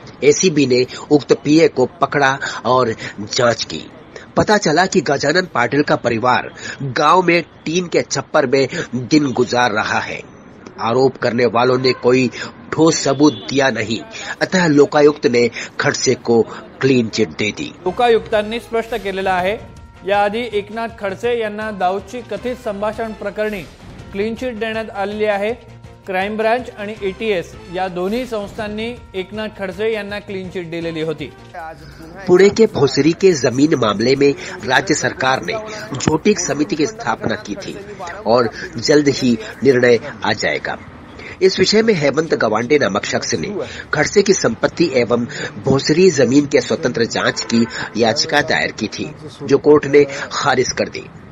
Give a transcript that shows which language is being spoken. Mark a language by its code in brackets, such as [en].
[hi] ACB ने उक्त पीए को पकड़ा और जांच की। पता चला कि गजानन पाटिल का परिवार गांव में टीन के छप्पर में दिन गुजार रहा है। आरोप करने वालों ने कोई ठोस सबूत दिया नहीं, अतः लोकायुक्त ने खड़से को क्लीन चिट दे दी। [mr] लोकायुक्तांनी स्पष्ट केलेलं आहे, याआधी एकनाथ खडसे यांना दाऊदची कथित संभाषण प्रकरणी क्लीन चिट देण्यात आलेली आहे। क्राइम ब्रांच आणि एटीएस या दोन्ही संस्थांनी एकनाथ खडसे यांना क्लीन चिट दिलेली होती। [hi] पुणे के भोसरी के जमीन मामले में राज्य सरकार ने झोटिक समिति की स्थापना की थी और जल्द ही निर्णय आ जाएगा। इस विषय में हेमंत गवांडे नामक शख्स ने खड़से की संपत्ति एवं भोसरी जमीन के स्वतंत्र जांच की याचिका दायर की थी, जो कोर्ट ने खारिज कर दी।